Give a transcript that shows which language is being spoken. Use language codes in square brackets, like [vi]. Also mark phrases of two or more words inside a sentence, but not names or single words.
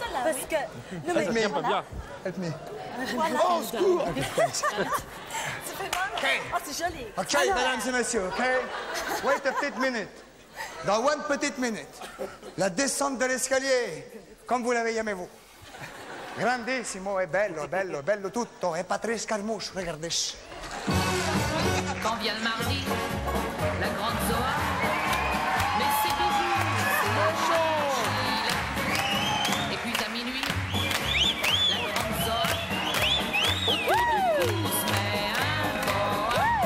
[fr] Parce que... Non, Ça tient pas bien. [en] Help me. [fr] Voilà. Oh, au secours. Ça fait mal. Oh, c'est joli. Ok, Alors, mesdames et messieurs, ok? [en] Wait a [fr] petite minute. Dans une petite minute, la descente de l'escalier, comme vous l'avez aimé vous. [it] Grandissimo e bello, bello, bello tutto. [fr] E Patrice Carmouche, regardez. Quand vient le mardi, la grande Zoa, mais c'est bijoux, c'est le change. Et puis à minuit, la grande Zoa, autour du cou se met un boa.